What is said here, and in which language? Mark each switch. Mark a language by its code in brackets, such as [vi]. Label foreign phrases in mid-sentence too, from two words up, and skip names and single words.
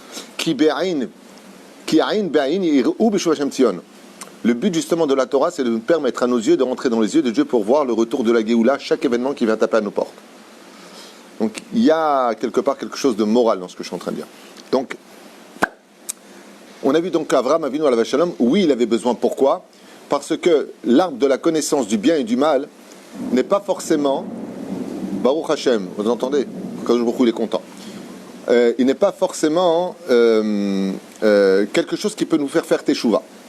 [fr] Le but justement de la Torah, c'est de nous permettre à nos yeux de rentrer dans les yeux de Dieu pour voir le retour de la Géoula, chaque événement qui vient taper à nos portes. Donc il y a quelque part quelque chose de moral dans ce que je suis en train de dire. Donc, on a vu donc qu'Avraham Avinu [he] עליו השלום, [fr] oui, il avait besoin. Pourquoi ? Parce que l'arbre de la connaissance du bien et du mal n'est pas forcément, [he] ברוך השם, [fr] vous entendez ? Quand il est content. Il n'est pas forcément quelque chose qui peut nous faire teshuva.